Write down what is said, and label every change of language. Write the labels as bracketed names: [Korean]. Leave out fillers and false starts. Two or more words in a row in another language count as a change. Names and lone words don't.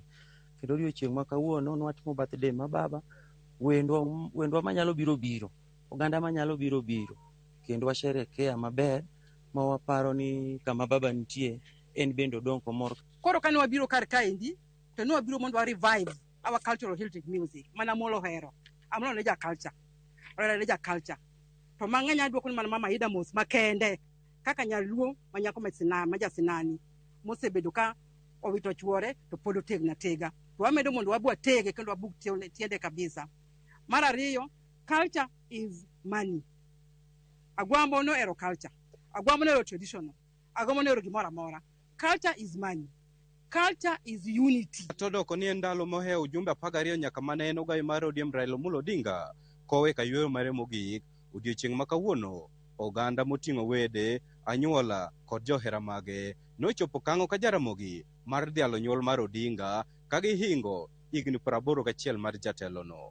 [Luo (Kenya and Tanzania)] Kendo odiochieng' ma kawuono nwatimo birthday ma baba, wendwa manyalo biro, oganda manyalo biro, kendo washerekea maber ma waparo ni kama baba nitie en bendo donk mor. Koro kane wabiro kar kaendi to ne wabiro mondo wa [English] revive our cultural heritage music [Luo (Kenya and Tanzania)] mana molo hero. Amno ne ja culture. To mang'eny adwoko ni mana Mama Ida Mos makende kaka nyaluo manyako majasinani mosebedo ka owito chuore to pod otegna tega. To wamedo mondo wabwa tege kendo wabuk tiende kabisa. Mar ariyo, [English] culture is money. [Luo (Kenya and Tanzania)] Agwambo no ero culture. Agwambo no ero traditional. Agwambo no ero gimora mora. [English] Culture is money. Culture is unity. [Luo (Kenya and Tanzania)] Todoko ni endalo mohewo ujumbe 12 nyaka mane en ogai mar ODM Raila Amolo Odinga kowe ka yweyo mare mogik odiochieng' ma kawuono oganda moting'o wede, anyuola kod johera mage nochopo kang'o ka Jaramogi mar dhialo nyuol mar Odinga ka gihingo higni 81 mar jatelono.